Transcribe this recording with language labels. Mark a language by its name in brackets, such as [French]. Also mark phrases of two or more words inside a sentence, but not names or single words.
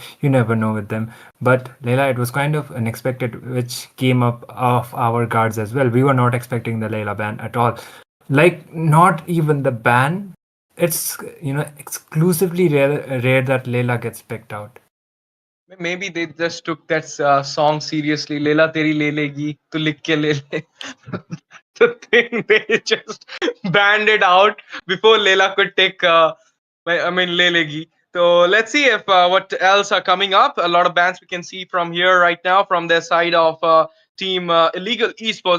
[English] You never know with them. But Layla, it was kind of unexpected, which came up off our guards as well. We were not expecting the Layla ban at all. Like, not even the ban. It's exclusively rare that Layla gets picked out. Maybe they just took that song seriously. [Hindi] लैला तेरी ले लेगी, तू लिख के ले ले. [English] The thing they just banned it out before Lela could take. [Hindi] ले लेगी. [English] So let's see if what else are coming up. A lot of bans we can see from here right now from their side of team illegal esports.